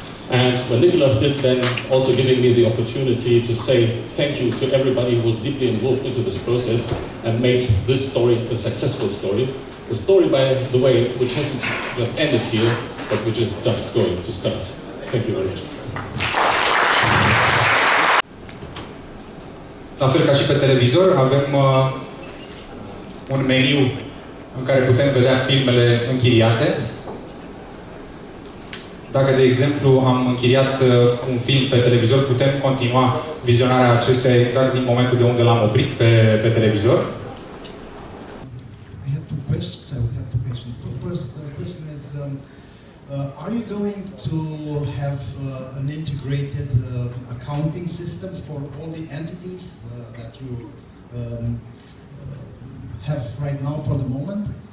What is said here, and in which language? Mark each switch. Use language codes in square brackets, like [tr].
[en] And when Nicholas did then also giving me the opportunity to say thank you to everybody who was deeply involved into this process and made this story a successful story. A story, by the way, which hasn't just ended here, but which is just going to start. Thank you very much. [ro] La fel ca și pe televizor, avem un meniu în care putem vedea filmele închiriate. Dacă, de exemplu, am închiriat un film pe televizor, putem continua vizionarea acestuia exact din momentul de unde l-am oprit pe televizor. [en] I have two questions. I would have two questions. The first question is, are you going to have an integrated accounting system for all the entities that you have right now for the moment?